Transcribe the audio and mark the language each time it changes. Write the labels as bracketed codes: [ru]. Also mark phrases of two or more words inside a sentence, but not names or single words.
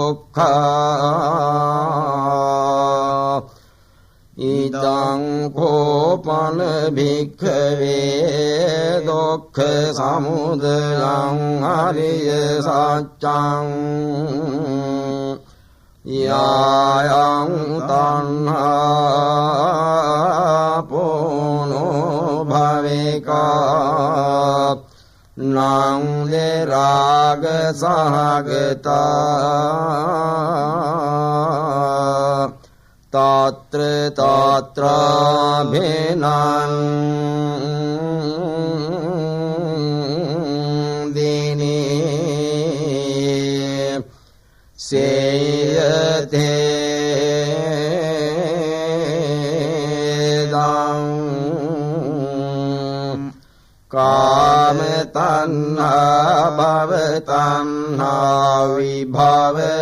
[pi] දුක්ඛා ඉදං කෝපන භික්ඛවේ දුක්ඛ සමුදයං අරිය සත්‍යං යායං තණ්හා පොනෝ භවිකා නං රාග සහගතා තත්‍ර තත්‍ර භිනං දිනේ සේයතේදං කාම තණ්හා භව තණ්හා විභව